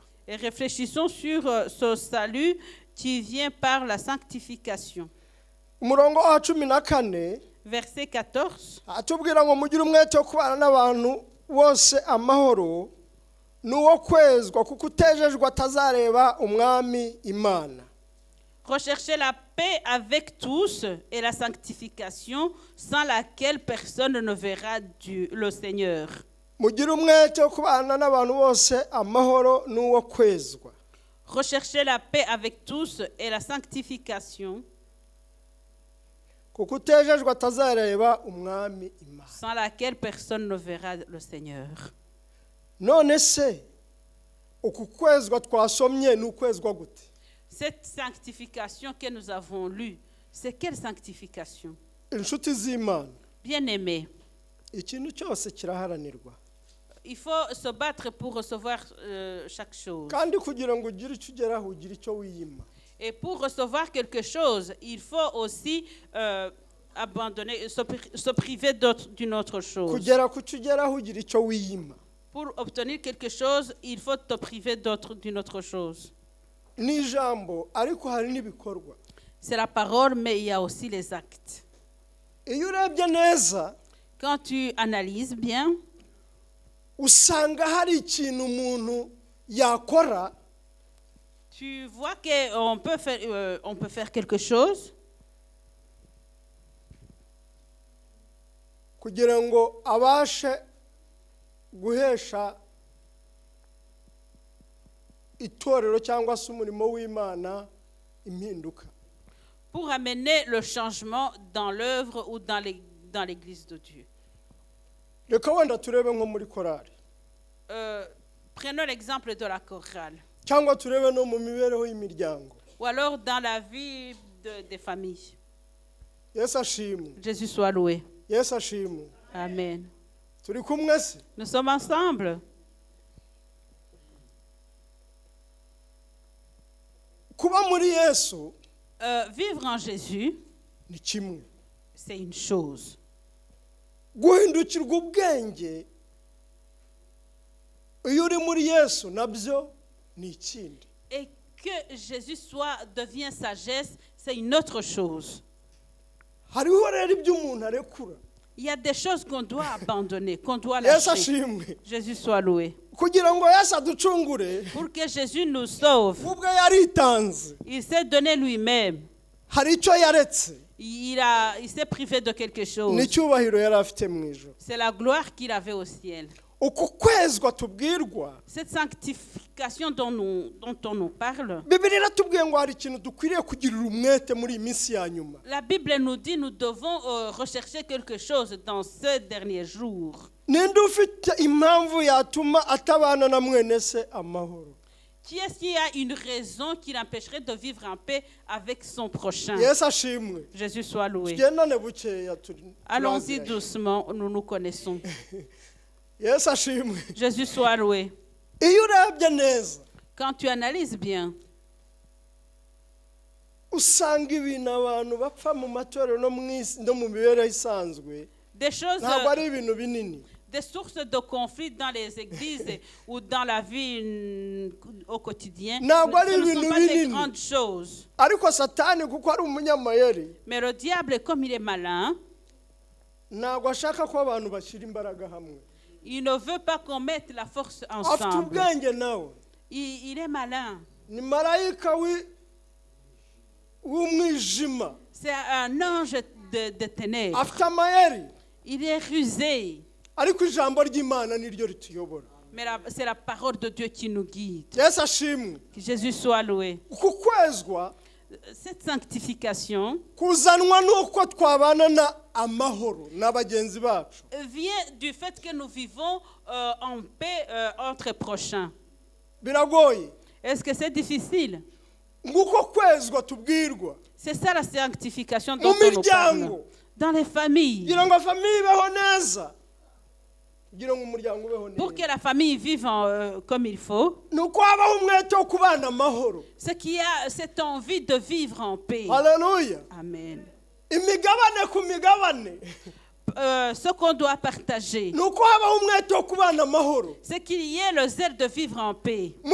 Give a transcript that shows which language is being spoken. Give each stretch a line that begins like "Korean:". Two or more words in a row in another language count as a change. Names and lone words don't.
French: Et réfléchissons sur ce salut qui vient par la sanctification.
Kinyarwanda: umurongo wa 14
French: Verset 14.
Kinyarwanda: atubwira ngo mugire umwete wo kubana n'abantu bose amahoro n'uwo kwezwa kuko utejejwe atazareba umwami Imana.
French: Recherchez la paix avec tous et la sanctification sans laquelle personne ne verra Dieu, le Seigneur.
Kinyarwanda: mugire umwete wo kubana n'abantu bose amahoro n'uwo kwezwa
French: Recherchez la paix avec tous et la sanctification
Kinyarwanda: kuko utejejwe atazareba umwami Imana.
French: sans laquelle personne ne verra le Seigneur.
Kinyarwanda: None se uku kwezwa twasomye ni ukwezwa gute?
French: Cette sanctification que nous avons lue, c'est quelle sanctification?
Kinyarwanda: Inshuti z'Imana,
French: Bien-aimés,
Kinyarwanda: ikintu cyose kiraharanirwa,
French: il faut se battre pour recevoir chaque chose.
Kinyarwanda: kandi kugira ngo ugire icyo ugeraho ugire icyo wiyima.
French: Et pour recevoir quelque chose, il faut aussi abandonner, se priver d'une autre chose.
Kinyarwanda: Kugera ku cyo ugeraho ugire icyo wiyima.
French: Pour obtenir quelque chose, il faut te priver d'une autre chose.
Kinyarwanda: Ni ijambo ariko hari n'ibikorwa.
French: C'est la parole, mais il y a aussi les actes.
Kinyarwanda: Iyo urebye neza,
French: quand tu analyses bien,
Kinyarwanda: usanga hari ikintu umuntu yakora,
French: tu vois qu'on peut faire quelque chose
Kinyarwanda: kugira ngo abashe guhesha itorero cyangwa se umurimo w'Imana impinduka.
French: Pour amener le changement dans l'œuvre ou dans l'église de Dieu.
Kinyarwanda: Reka wenda turebe nko muri korali.
French: Prenons l'exemple de la chorale.
Kinyarwanda: Cyangwa turebe no mu mibereho y'imiryango.
French: Ou alors dans la vie des familles.
Kinyarwanda: Yesu ashimwe.
French: Jésus soit loué.
Kinyarwanda: Yesu ashimwe. Amen. Turi kumwe se?
French: Nous sommes ensemble.
Kinyarwanda: Kuba muri Yesu,
French: vivre en Jésus,
Kinyarwanda: ni kimwe.
French: C'est une chose.
Kinyarwanda: Guhindukirwa ubwenge iyo uri muri Yesu nabyo ni ikindi.
French: Et que Jésus devient sagesse, c'est une autre chose.
Kinyarwanda: Hariho rero ibyo umuntu arekura.
French: Il y a des choses qu'on doit abandonner, qu'on doit lâcher. Jésus soit loué.
Kinyarwanda: Kugira ngo Yesu aducungure,
French: pour que Jésus nous sauve,
Kinyarwanda: ubwo yaritanze.
French: Il s'est donné lui-même.
Kinyarwanda: Hari icyo yaretse.
French: Il s'est privé de quelque chose.
Kinyarwanda: Ni cyubahiro yari afite mu ijuru.
French: C'est la gloire qu'il avait au ciel.
Kinyarwanda: Uku kwezwa tubwirwa,
French: cette sanctification dont on nous parle,
Kinyarwanda: Bibiliya iratubwiye ngo hari ikintu dukwiriye kugirira umwete muri iyi minsi ya nyuma.
French: La Bible nous dit nous devons rechercher quelque chose dans ces derniers jours.
Kinyarwanda: Ninde ufite impamvu yatuma atabana na mwene se amahoro?
French: Qui est-ce qui a une raison qui l'empêcherait de vivre en paix avec son prochain?
Kinyarwanda: Yesu ashimwe.
French: Jésus soit loué. Allons-y doucement, nous nous connaissons.
Kinyarwanda: Yesu ashimwe.
French: Jésus soit loué.
Kinyarwanda: Iyo urebye neza,
French: quand tu analyses bien,
Kinyarwanda: usanga ibintu abantu bapfa mu matorero no mu mibereho isanzwe,
French: des choses,
Kinyarwanda: ntabwo ari ibintu binini.
French: Des sources de conflits dans les églises ou dans la vie au quotidien. Ce ne sont pas des grandes choses.
Kinyarwanda: Ariko Satani kuko ari umunyamayeri,
French: mais le diable, comme il est malin,
Kinyarwanda: ntabwo ashaka ko abantu bashyira imbaraga hamwe.
French: Il ne veut pas qu'on mette la force ensemble.
Kinyarwanda: Afite ubwenge nawe.
French: Il est malin.
Kinyarwanda: Ni marayika w'umwijima.
French: C'est un ange de ténèbres.
Kinyarwanda: Afite amayeri.
French: Il est rusé.
Kinyarwanda: Ariko ijambo ry'Imana niryo rituyobora.
French: Mais c'est la parole de Dieu qui nous guide.
Kinyarwanda: Yesu ashimwe.
French: Que Jésus soit loué.
Kinyarwanda: Uku kwezwa,
French: cette sanctification
Kinyarwanda: kuzanwa nuko twabana na amahoro n'abagenzi bacu.
French: Vient du fait que nous vivons en paix entre prochains.
Kinyarwanda: Biragoye.
French: Est-ce que c'est difficile?
Kinyarwanda: Nguko kwezwa tubwirwa.
French: C'est ça la sanctification dont on nous parle. Dans les familles.
Kinyarwanda: Kugira ngo famille ibeho neza.
French: Pour que la famille vive comme il faut, ce qui a cette envie de vivre en paix. Alléluia. Amen. Ce qu'on doit partager, c'est qu'il y ait le zèle de vivre en paix.